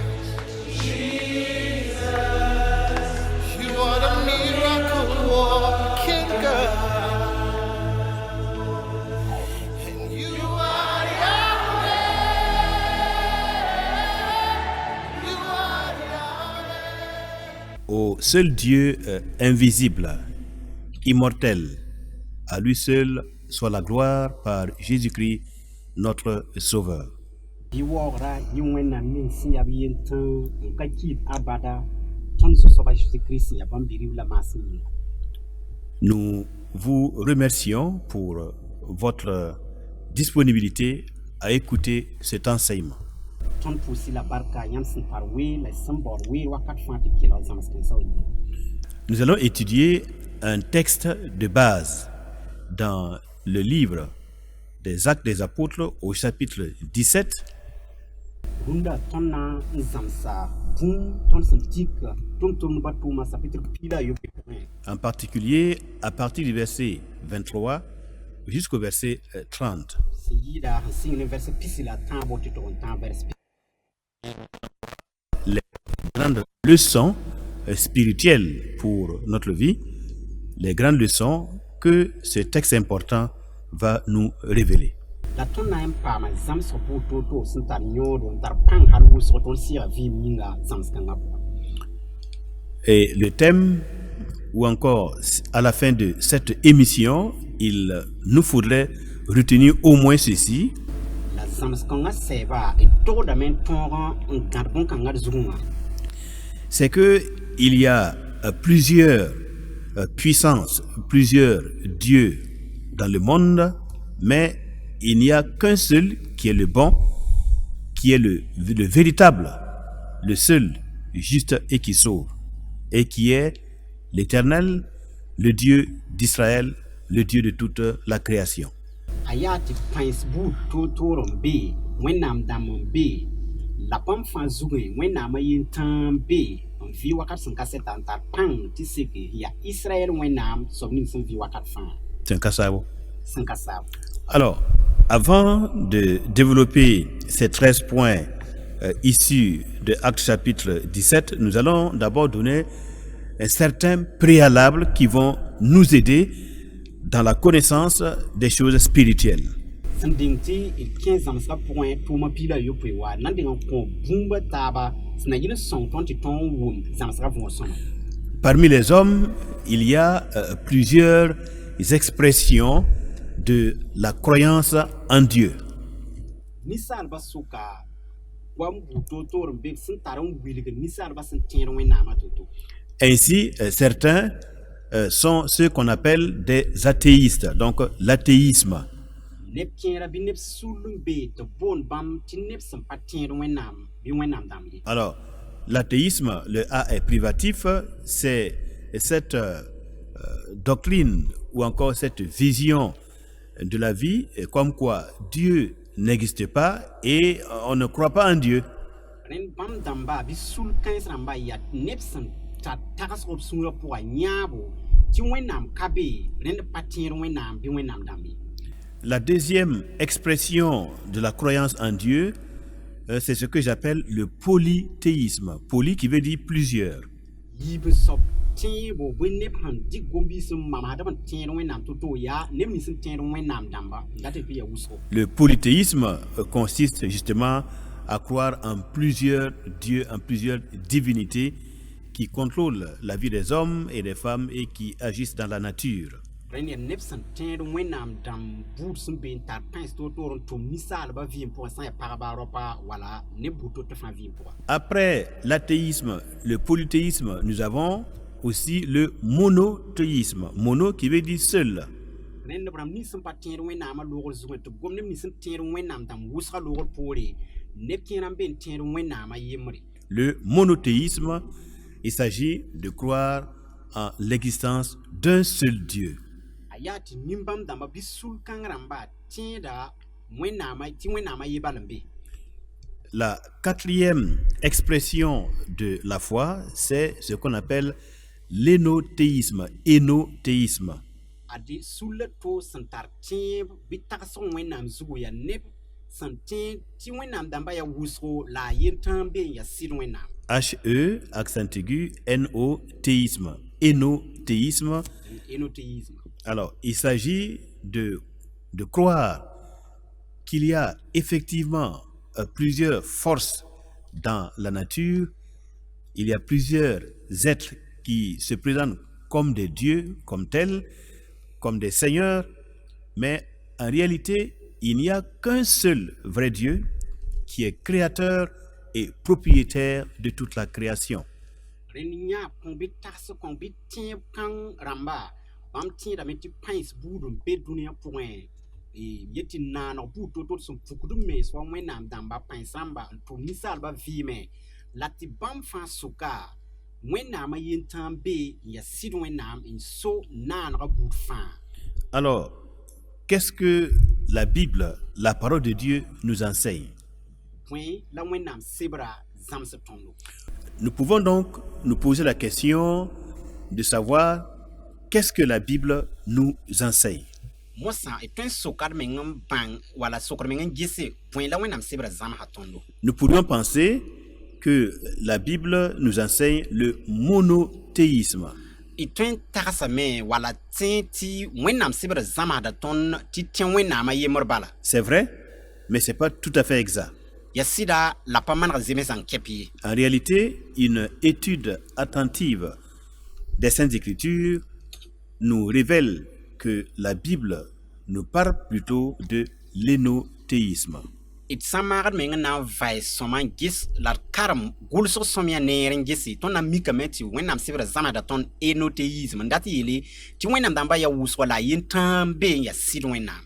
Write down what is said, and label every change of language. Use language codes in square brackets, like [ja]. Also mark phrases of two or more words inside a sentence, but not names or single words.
[en] You are the miracle working God. And you are Yahweh. You are Yahweh. [fr] Au seul Dieu invisible, immortel, à lui seul soit la gloire par Jésus-Christ, notre Sauveur. [mos] biwɔɔra yi wẽnnaam meng sẽn yaa b yentẽ n ka kiid abada tõnd zu-soaba Jésus-Christ ya bãmb bi-rib la maasem yĩnga. [fr] Nous vous remercions pour votre disponibilité à écouter cet enseignement. [mos] tõnd pʋʋs-y la barka yãmb sẽn tar weer la sẽn baood weer wakat fãa tɩ kelg zãms-kãensã wa yĩnga. [fr] Nous allons étudier un texte de base dans le livre des Actes des Apôtres au chapitre 17. [mos] Rũndã tõnd na n zãmsa bũmb tõnd sẽn tik tʋm-tʋmdbã tʋʋma sapitr pila yope pʋgẽ. [fr] En particulier à partir du verset 23 jusqu'au verset 30. [mos] sẽn yɩɩda sẽn sɩng ne vɛrs pisi la tãabo tɩ tʋg n tãag vɛrs [fr] Les grandes leçons spirituelles pour notre vie, les grandes leçons que ce texte important va nous révéler. [mos] la tõnd na n paama zãmsg pʋʋ-toor-toor sẽn tar yõodo n tar pãng hal wʋsg tõnd sɩga vɩɩm yĩnga zãms-kãngã pʋgã. [fr] Et le thème, ou encore à la fin de cette émission, il nous faudrait retenir au moins ceci: [mos] La zãms-kãngã sɛɛba d togdame n tõog n gãd bõn-kãngã d zugẽ. [fr] c'est que il y a plusieurs puissances, plusieurs dieux dans le monde, mais il n'y a qu'un seul qui est le bon, qui est le véritable, le seul juste et qui sauve, et qui est l'Éternel, le Dieu d'Israël, le Dieu de toute la création. [mos] A yaa tɩ pãens buud toor-toor n be wẽnnaam dãmb n be la bãmb fãa zugẽ wẽnnaamã yentã n be n vɩ wakat sẽn ka sɛta n tar pãng tɩ seke yaa Israɛl wẽnnaam soab ning sẽn vɩ wakat fãa [fr] C'est un cas ça. [mos] sẽn ka saab. [fr] Alors, avant de développer ces 13 points issus de Actes chapitre 17, nous allons d'abord donner un certain préalable qui vont nous aider dans la connaissance des choses spirituelles. [mos] sẽn deng tɩ d kẽ zãmsgã pʋgẽ tʋʋma piila yopoe wa nan deng n kõ bũmba taaba sẽn na yɩl n sõng tõnd tɩ tõnd n wʋm zãmsgã võor-sõma. [fr] Parmi les hommes, il y a plusieurs expressions de la croyance en Dieu. [mos] Ninsaalbã sʋka goam buud toor-toor n be sẽn tar n wilg ninsaalbã sẽn tẽed wẽnnaamã to-to. [fr] Ainsi, certains sont ceux qu'on appelle des athéistes, donc l'athéisme. [mos] Neb kẽera bɩ neb sũll n be tɩ boond bãmb tɩ neb sẽn pa tẽed wẽnnaam bɩ wẽnnaam dãmb ye. [fr] Alors, l'athéisme, le A est privatif, c'est cette doctrine ou encore cette vision de la vie comme quoi Dieu n'existe pas et on ne croit pas en Dieu. [mos] Rẽnd bãmb dãmba bɩ sũll kãens rãmba yaa neb sẽn tar tagsg b sũurã pʋga yãabo tɩ wẽnnaam ka be rẽnd pa tẽed wẽnnaam bɩ wẽnnaam dãmb ye. [fr] La deuxième expression de la croyance en Dieu, c'est ce que j'appelle le polythéisme. Poly qui veut dire plusieurs. [mos] Yib soab tẽebo bõe neb sẽn dɩk gom-biis n mamsd b n tẽed wẽnnaam to-to yaa neb nins n tẽed wẽnnaam dãmba n dat tɩ yaa wʋsgo. [fr] Le polythéisme consiste justement à croire en plusieurs dieux, en plusieurs divinités qui contrôlent la vie des hommes et des femmes et qui agissent dans la nature. [mos] Rẽnd yaa neb sẽn tẽed wẽnnaam dãmb buud sẽn be n tar pãens toor-toor n tʋm ninsaalbã vɩɩm pʋgã sã n yaa pagba ropa wala neb buud to-to fãa vɩɩm pʋga. [fr] Après l'athéisme, le polythéisme, nous avons aussi le monothéisme. Mono qui veut dire seul. [mos] Rẽnd neb rãmb nins sẽn pa tẽed wẽnnaamã loogr zugẽ tɩ gom neb nins sẽn tẽed wẽnnaam dãmb wʋsga loogr poore neb kẽer n be n tẽed wẽnnaamã yembre. [fr] Le monothéisme, Il s'agit de croire en l'existence d'un seul Dieu. [mos] a yaa tɩ nimbãmb dãmbã bɩ sũl-kãng rãmba tẽeda wẽnnaamã tɩ wẽnnaamã yɩ bal n be. [fr] La quatrième expression de la foi, c'est ce qu'on appelle l'énothéisme. Énothéisme. [mos] Ade sulla to sẽn tar tẽeb bɩ tagsg wẽnnaam zugu yaa neb sẽn tẽ tɩ wẽnnaam dãmbã yaa wʋsgo la a yen tãn be n yaa sɩd wẽnnaam. [fr] H-E, accent aigu, N-O-théisme. Énothéisme. Énothéisme. Alors, il s'agit de croire qu'il y a effectivement plusieurs forces dans la nature. Il y a plusieurs êtres qui se présentent comme des dieux, comme tels, comme des seigneurs, mais en réalité, il n'y a qu'un seul vrai Dieu qui est créateur et propriétaire de toute la création. [mos] Rẽnd yã kõn bɩ tags kõn bɩ tẽeb kãng rãmba bãmb tẽedame tɩ pãens buud n be dũniyã pʋgẽ yet tɩ naanog buud to-to sẽn pukd n mees wa wẽnnaam dãmba pãens rãmba n tʋm ninsaalbã vɩɩme la tɩ bãmb fãa sʋka wẽnnaamã yen tãn be n yaa sɩd wẽnnaam n so naanegã buud fãa. [fr] Alors, qu'est-ce que la Bible, la parole de Dieu, nous enseigne? [mos] Bõe la wẽnnaam sebra zãmsd tõndo. [fr] Nous pouvons donc nous poser la question de savoir qu'est-ce que la Bible nous enseigne. [mos] Mosã y tõe n sokd meng n bãng wala sokd meng n gese bõe la wẽnnaam sebra zãmsã tõndo. [fr] Nous pourrions penser que la Bible nous enseigne le monothéisme. [mos] Y tõe n tagsame wala tẽ tɩ wẽnnaam sebra zãmsda tõnd tɩ tẽ wẽnnaamã yembr bala. [fr] C'est vrai, mais ce n'est pas tout à fait exact. [mos] Ya sɩda la pa maneg zemsã n kɛp ye. [fr] En réalité, une étude attentive des Saintes Écritures nous révèle que la Bible nous parle plutôt de l'énothéisme. [mos] D sã n maagd meng n na n vae sõma n ges la d karem gʋlsg sõm yaa neer n gese tõnd na n mikame tɩ wẽnnaam sebra zãmsda tõnd énothéisme n dat yeele tɩ wẽnnaam dãmbã yaa wʋsgɔ la a yen tãan be n yaa sɩd wẽnnaam.